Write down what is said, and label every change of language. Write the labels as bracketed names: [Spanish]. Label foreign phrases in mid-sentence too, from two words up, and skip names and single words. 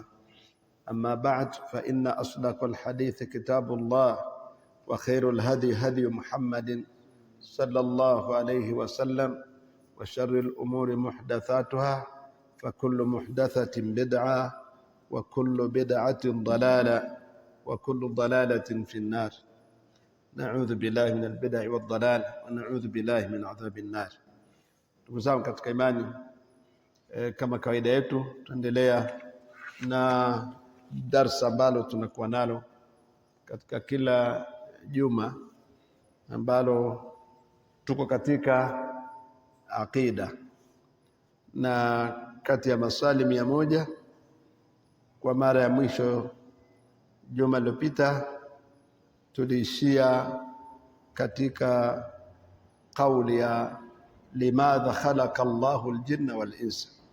[Arabic] أما بعد فإن أصدق الحديث كتاب الله وخير الهدي هدي محمد صلى الله عليه وسلم وشر الأمور محدثاتها فكل محدثة بدعة وكل بدعة ضلالة وكل ضلالة في النار. نعوذ بالله من البدع والضلال ونعوذ بالله من عذاب النار. [Swahili] Ndugu zangu katika imani, kama kawaida yetu tuendelea na darasa ambalo tunakuwa nalo katika kila juma ambalo tuko katika aqida, na kati ya maswali 100 kwa mara ya mwisho juma lililopita tuliishia katika kauli ya [Arabic] لماذا خلق الله الجن والإنس,